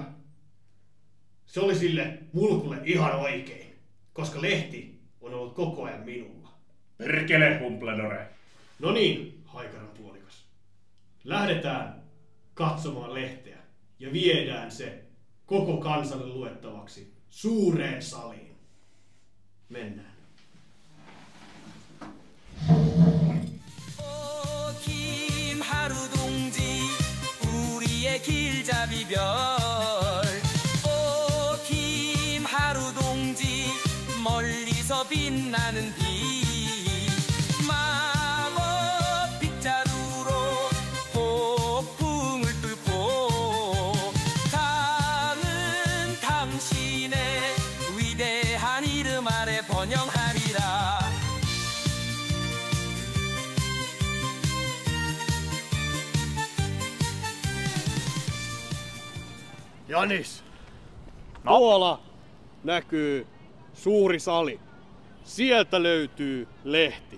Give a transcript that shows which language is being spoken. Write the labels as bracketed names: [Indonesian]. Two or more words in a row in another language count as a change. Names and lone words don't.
[Finnish] Se oli sille mulkulle ihan oikein, koska lehti on ollut koko ajan minulla. Perkele, Humpledore. No niin, haikaran puolikas. Lähdetään katsomaan lehteä ja viedään se koko kansalle luettavaksi suureen saliin. Mennään. [Korean] 길잡이별 오 김하루동지 멀리서 빛나는 비 마법 빗자루로 폭풍을 뚫고 가는 당신의 위대한 이름 아래 번영하리라. [Finnish] Janis, tuolla näkyy suuri sali. Sieltä löytyy lehti.